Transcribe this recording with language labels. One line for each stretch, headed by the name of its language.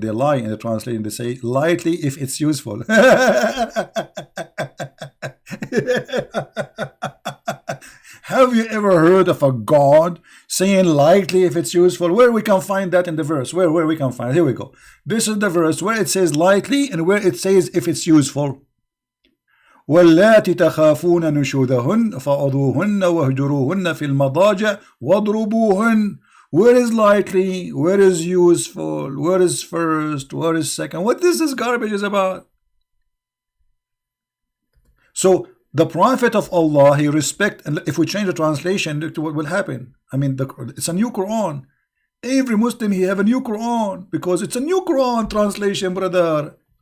English: They lie in the translation. They say lightly if it's useful. Have you ever heard of a God saying lightly if it's useful? Where we can find that in the verse? Where we can find it? Here we go. This is the verse where it says lightly and where it says if it's useful.
Arabic: واللاتي تخافون نشوذهن فعظوهن واهجروهن في المضاجع واضربوهن.
English: Where is lightly? Where is useful? Where is first? Where is second? What this garbage is about? So The Prophet of Allah, he respect, and if we change the translation, look to what will happen. I mean, it's a new Quran. Every Muslim, he have a new Quran, because it's a new Quran translation, brother.